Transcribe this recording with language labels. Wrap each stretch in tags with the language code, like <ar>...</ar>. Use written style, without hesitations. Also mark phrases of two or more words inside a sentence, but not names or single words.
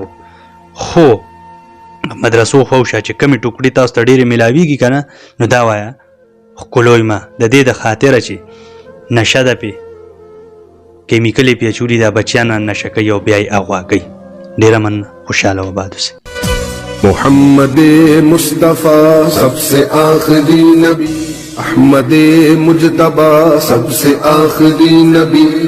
<ps>خو مدرسو خواوشا چې کمې ټوکړې تاسو ته ډېرې میلاویږي که نه، نو دا وایه ښکلوی مه، د دې د خاطره چې نشه ده پې کیمیکل یې پې اچولي دا بچیان نشه کوي او بیا یې اغوا کوي. ډېره مننه، خوشحاله و آباد اوسئ.</ps> <ur>محمد مصطفیٰ سب سے آخری نبی، احمد مجتبیٰ سب سے آخری نبی.</ur>